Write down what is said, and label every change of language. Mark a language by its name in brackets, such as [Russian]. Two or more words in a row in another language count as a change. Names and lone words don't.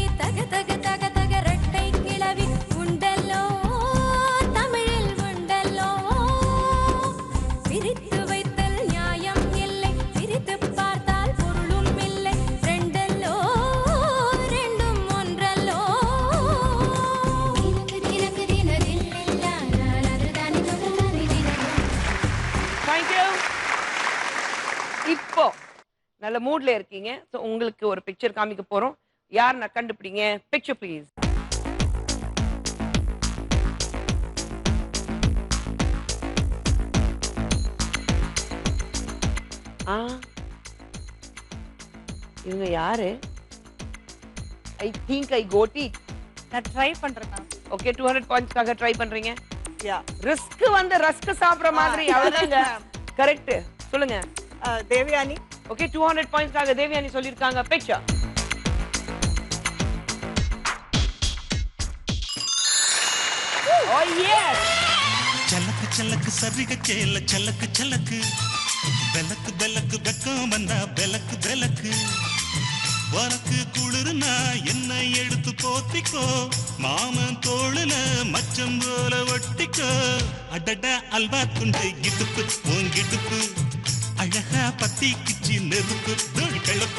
[Tamil] தக தக தக தக ரெட்டை கிளவி உண்டல்லோ தமிழில் உண்டல்லோ, பிரித்து வைத்தல் நியாயம் இல்லை, பிரித்து பார்த்தால் பொருளும் இல்லை, ரெண்டல்லோ ரெண்டும் ஒன்றல்லோ. தினக்கு தினதில்லில்லா நானதுதானி தொகதானி தினமும். [English] Thank you. [Tamil] இப்போ நல்ல மூட்ல இருக்கீங்க. சோ உங்களுக்கு ஒரு பிக்சர் காமிக்க போறோம். யார் நான் கண்டுபிடிங்க. [English] picture please. [Tamil] இவங்க யாரு? [English] I think I got it. [Tamil] நான் ட்ரை பண்றேன் மேம். ஓகே 200 பாயிண்ட்ஸ்க்காக ட்ரை பண்றீங்க. [English] யா [Tamil] ரிஸ்க் வந்து ரஸ்க் சாப்பிடுற மாதிரி அவ்வளவுதாங்க. கரெக்ட் சொல்லுங்க. தேவயானி. ஓகே 200 பாயிண்ட்ஸ்க்காக தேவயானி சொல்லிருக்காங்க. [English] Picture. Oh yes. [Telugu] చలకు చలకు సరిగ చేల చలకు చలకు బెలకు బెలకు బెక్కం [Tamil] வந்தா [Telugu] బెలకు బెలకు [Tamil] உனக்கு குளிர்னா என்ன எடுத்து போத்திக்கோ மாமன் தோளுல மச்சம் போல ஒட்டிக்கோ அடட அல்வா துண்டு இடுப்பு உங்கிடுப்பு அழகா பத்தி கிச்சி நெருப்பு தோல் கிளப்பு